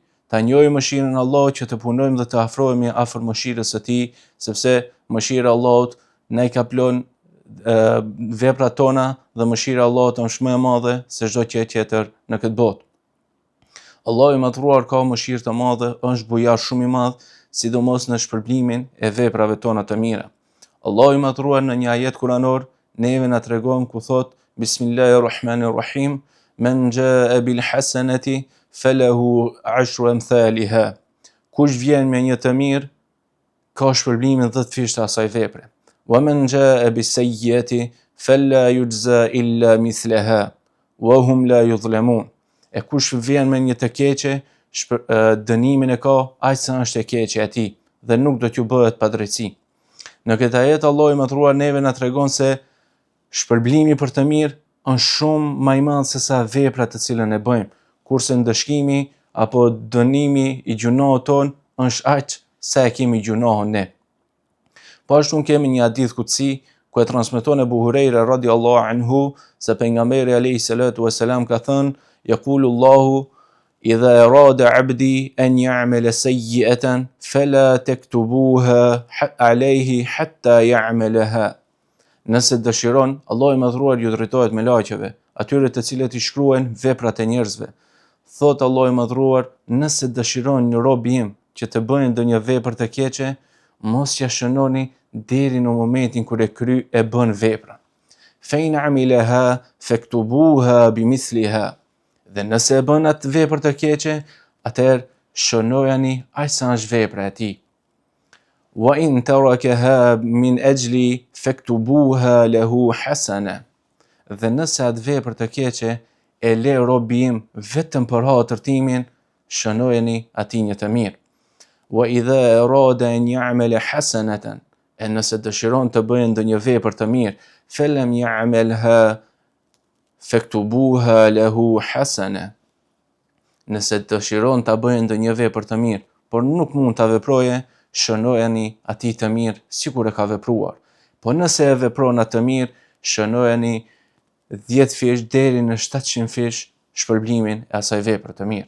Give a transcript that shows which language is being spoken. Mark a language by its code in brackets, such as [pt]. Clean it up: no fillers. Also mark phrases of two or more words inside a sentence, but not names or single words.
[sq] Ta njohim mëshirën e Allahut që të punojmë dhe të afrohemi afër mëshirës së tij, sepse mëshira e Allahut na i kaplon veprat tona dhe mëshira e Allahut është më e madhe se çdo gjë tjetër në këtë botë. Allahu i madhruar ka mëshirë të madhe, është bujar shumë i madh, sidomos në shpërblimin e veprave tona të mira. Allahu i madhruar në një ajet kuranor neve na tregon ku thot [ar] بسم الله الرحمن الرحيم من جاء بالحسنة فله عشر أمثالها. [sq] Kush vjen me një të mirë ka shpërblimin 10 fish të asaj vepre. [ar] ومن جاء بالسيئة فلا يجزى إلا مثلها وهم لا يظلمون. [sq] E kush vjen me një të keqe, dënimin e ka aq sa është e keqe atij dhe nuk do t'ju bëhet padrejti. Në këtë ajet Allahu i madhruar neve na tregon se shpërblimi për të mirë është shumë më i madh se sa veprat të cilën e bëjmë, kurse ndëshkimi apo dënimi i gjunohut ton është aq sa e kemi gjunohun ne. Po ashtu kemi një hadith kutsi ku e transmeton Abu Huraira [ar] رضي الله عنه [sq] se pejgamberi [ar] عليه الصلاة والسلام [sq] ka thënë: [ar] "يقول الله إذا أراد عبدي أن يعمل سيئة فلا تكتبوها عليه حتى يعملها." [sq] Nëse dëshiron, Allahu i madhruar ju drejtohet me laqeve, atyre të cilët i shkruajnë veprat e njerëzve. Thot Allahu i madhruar, nëse dëshiron një rob im që të bëjë ndonjë vepër të keqe, mos ja shënoni deri në momentin kur e bën veprën. [ar] فإن عملها فاكتبوها بمثلها. [sq] Dhe nëse e bën atë vepër të keqe, atëherë shënojani aq sa është vepra e tij. [ar] وإن تركها من أجلي فاكتبوها له حسنة. [sq] Dhe nëse atë vepër të keqe e le robi im vetëm për hatër timin, shënojeni atij një të mirë. [ar] وإذا أراد أن يعمل حسنة, [sq] e nëse dëshiron të bëjë ndonjë vepër të mirë, [ar] فلم يعملها فاكتبوها له حسنة. [sq] Nëse dëshiron të bëjë ndonjë vepër të mirë, por nuk mund ta veproje, shënojeni atij të mirë sikur e ka vepruar. Po nëse e vepron atë të mirë, shënojeni 10 fish deri në 700 fish shpërblimin e asaj vepre të mirë.